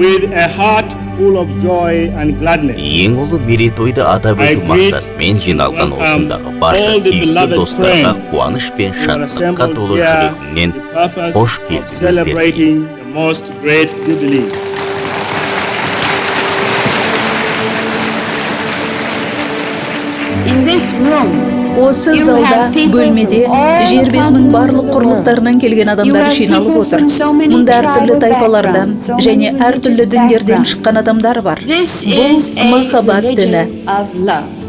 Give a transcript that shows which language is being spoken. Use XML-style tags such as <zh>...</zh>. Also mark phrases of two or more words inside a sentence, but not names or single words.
<en>a heart full of joy and gladness.</en> <kk>Ең ұлы мерейтойды атап өту мақсатымен жиналған осындағы барша сүйікті достарға қуаныш пен шаттыққа толы жүрегімнен қош келдіңіздер.</kk> <en>Celebrating the most great jubilee. In this room,</en> <kk>Осы залда, бөлмеде, жер бетінің барлық құрлықтарынан келген адамдар жиналып отыр. Мұнда әртүрлі тайпалардан және әртүрлі діндерден шыққан адамдар бар.</kk> <en>this</en> <kk>Бұл</kk> <en>is a</en> <kk>махаббат діні.</kk> <en>religion of love.</en>